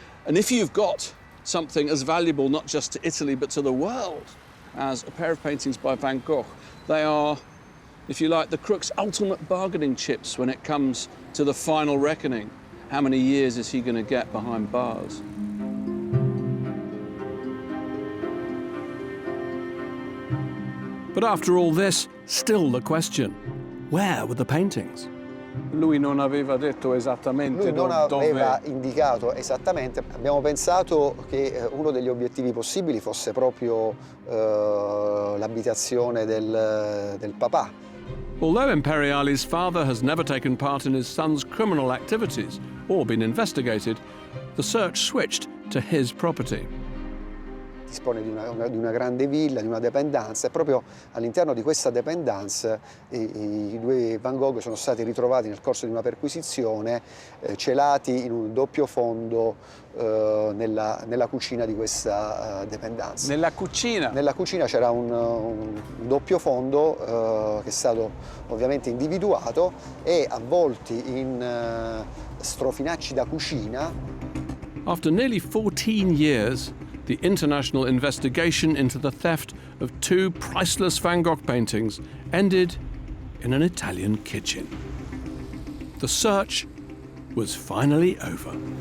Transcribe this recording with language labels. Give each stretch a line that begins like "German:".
English: And if you've got something as valuable not just to Italy but to the world as a pair of paintings by Van Gogh, they are, if you like, the crook's ultimate bargaining chips when it comes to the final reckoning. How many years is he going to get behind bars? But after all this, still the question, where were the paintings?
Italian: Lui non aveva detto esattamente Lui non dove. aveva indicato esattamente. Abbiamo pensato che uno degli obiettivi possibili fosse proprio l'abitazione del papà.
English: Although Imperiale's father has never taken part in his son's criminal activities or been investigated, the search switched to his property.
Italian: Dispone di una grande villa, di una dépendance, e proprio all'interno di questa dépendance i 2 Van Gogh sono stati ritrovati nel corso di una perquisizione celati in un doppio fondo nella cucina di questa dépendance. Nella cucina? Nella cucina c'era un doppio fondo che è stato ovviamente individuato e avvolti in strofinacci da cucina.
English: After nearly 14 years, the international investigation into the theft of 2 priceless Van Gogh paintings ended in an Italian kitchen. The search was finally over.